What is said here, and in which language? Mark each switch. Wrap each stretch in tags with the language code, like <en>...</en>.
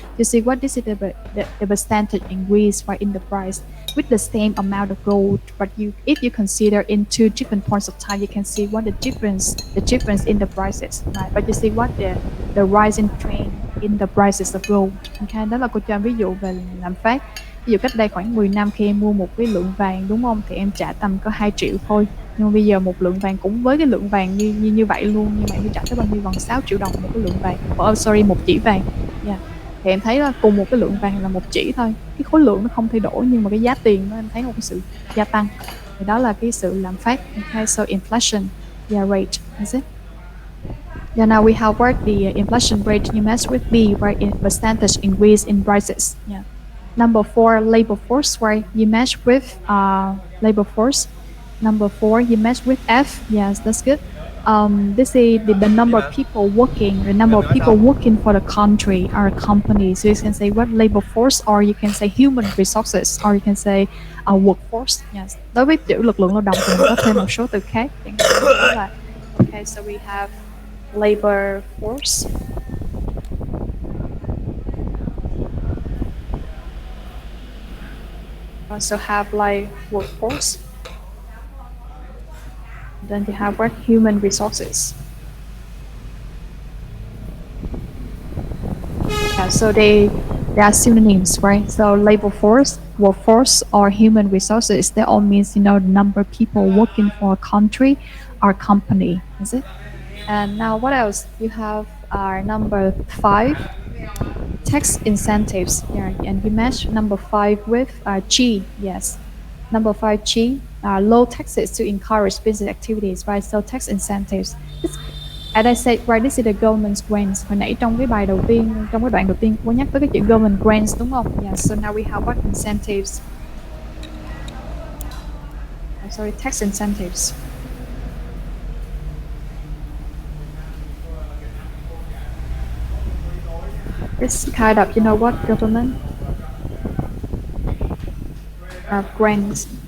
<en>You see what this is the percentage increase, right, in the price with the same amount of gold. But if you consider in two different points of time, you can see what the difference in the prices, right? But you see what the rising trend in the prices of gold.</en> <vi>Okay, đó là cô cho em ví dụ về lạm phát. Ví dụ cách đây khoảng 10 năm khi em mua một cái lượng vàng đúng không, thì em trả tầm có 2 triệu thôi. Nhưng mà bây giờ một lượng vàng cũng với cái lượng vàng như vậy luôn, nhưng mà em phải trả tới bao nhiêu, gần 6 triệu đồng một cái lượng vàng, sorry, một chỉ vàng. Yeah. Thì em thấy là cùng một cái lượng vàng là một chỉ thôi, cái khối lượng nó không thay đổi nhưng mà cái giá tiền nó em thấy một cái sự gia tăng. Thì đó là cái sự lạm phát.</vi> <en>Okay, so inflation, yeah, rate, is it? Yeah, now we have worked the inflation rate you match with B, right? In percentage increase in prices. Yeah. Number four, labor force, right? You match with labor force. Number four, you match with F. Yes, that's good. This is the number of</en> <vi>Vậy hả?</vi> <en>people working, the number</en> <vi>mình nói</vi> <en>people</en> <vi>xong.</vi> <en>working for the country or company. So you can say what labor force, or you can say human resources, or you can say workforce. Yes.</en> <vi>Đối với chữ lực lượng lao động thì mình có thêm một số từ khác.</vi> <en>Chẳng hạn như đó là okay. So we have labor force. Also have like workforce. Then you have what? Human resources. Yeah, so they are synonyms, right? So labor force, workforce, or human resources, they all means, the number of people working for a country or company, is it? And now what else? You have our number five, tax incentives. Yeah, and you match number five with G. Yes, number five G. Low taxes to encourage business activities, right? So tax incentives. As I said, right, this is the government grants.</en> <vi>Hồi nãy trong cái bài đầu tiên, trong cái đoạn đầu tiên, có nhắc tới cái chữ government grants đúng không?</vi> <en>Yeah. So now we have what incentives? I'm sorry, tax incentives. It's kind of, what, government grants.</en>